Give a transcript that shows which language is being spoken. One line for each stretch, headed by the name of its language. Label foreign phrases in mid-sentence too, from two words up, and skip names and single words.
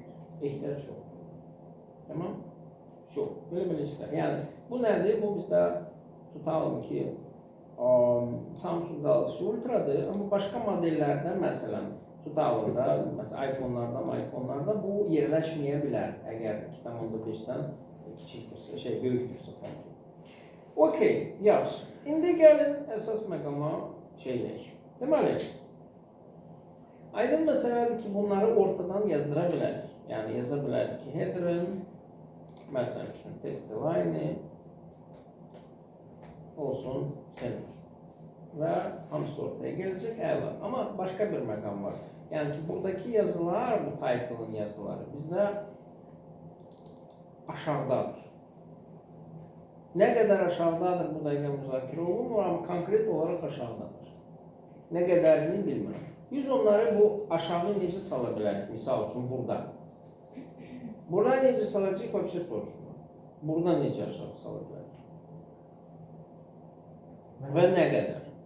Turkish: İhtiyaç yok. Tamam? Çok. Böyle işler. Yani bu nedir? Bu bizde tutalım ki Samsung Galaxy Ultra'dır ama başka modellerde mesela tutalım da mesela iPhone'larda bu yerleşmeyebilir eğer 2.5'ten
Azerbaijani: küçükdürsə, böyükdürsə
Turkish: falan.
Azerbaijani: Okey, yaxşı. İndi gəlin əsas məqama şeyləyək. Deməli, aydın məsələdir ki, bunları ortadan yazdıra bilərik. Yəni yaza bilərik ki, header'ın mesela üçün
English: text line'i
Azerbaijani: olsun center ve hamısı ortaya gelecek əla.
Turkish: Ama başka bir məqam var. Yani ki buradaki yazılar, bu title'ın yazıları bizde aşağıdadır. Ne kadar aşağıdadır
Azerbaijani: bu dəqiqə müzakirə olunmur
Turkish: ama konkret olarak aşağıdadır. Ne kadarını bilmirəm.
Azerbaijani: Biz onları bu aşağı necə sala bilərik? Misal üçün burada. Burada necə salacaq vəbsə soruşma. Burada necə aşağı sala bilərik? Və nə qədər?